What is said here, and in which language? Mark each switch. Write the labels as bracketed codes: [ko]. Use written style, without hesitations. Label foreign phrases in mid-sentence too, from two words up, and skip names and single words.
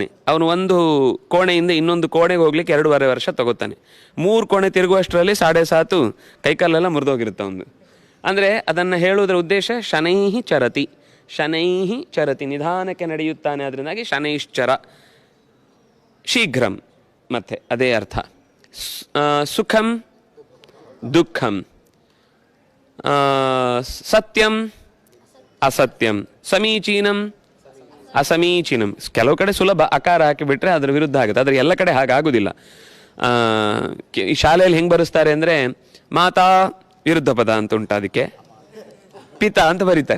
[kn] ಅವನು ಒಂದು ಕೋಣೆಯಿಂದ ಇನ್ನೊಂದು ಕೋಣೆಗೆ ಹೋಗ್ಲಿಕ್ಕೆ 2.5 ವರ್ಷ ತಗೋತಾನೆ. 3 ಕೋಣೆ ತಿರುಗುವಷ್ಟರಲ್ಲಿ 7.5 ಕೈಕಾಲೆಲ್ಲ ಮುರಿದೋಗಿರುತ್ತೆ ಅವನು. ಅಂದರೆ ಅದನ್ನು ಹೇಳುವುದರ ಉದ್ದೇಶ [sa] ಶನೈಃ ಚರತಿ, ಶನೈಃ ಚರತಿ, [kn] ನಿಧಾನಕ್ಕೆ ನಡೆಯುತ್ತಾನೆ. ಅದರಿಂದಾಗಿ ಶನೈಶ್ಚರ. ಶೀಘ್ರಂ ಮತ್ತೆ ಅದೇ ಅರ್ಥ. [sa] ಸುಖಂ ದುಃಖಂ, ಸತ್ಯಂ ಅಸತ್ಯಂ, ಸಮೀಚೀನಂ ಅಸಮೀಚೀನಂ. [kn] ಕೆಲವು ಕಡೆ ಸುಲಭ ಅಕಾರ ಹಾಕಿಬಿಟ್ರೆ ಅದರ ವಿರುದ್ಧ ಆಗುತ್ತೆ, ಆದರೆ ಎಲ್ಲ ಕಡೆ ಹಾಗಾಗುವುದಿಲ್ಲ. ಈ ಶಾಲೆಯಲ್ಲಿ ಹೆಂಗೆ ಬರೆಸ್ತಾರೆ ಅಂದರೆ ಮಾತಾ ವಿರುದ್ಧ ಪದ ಅಂತ ಉಂಟು, ಅದಕ್ಕೆ ಪಿತಾ ಅಂತ ಬರೀತಾರೆ.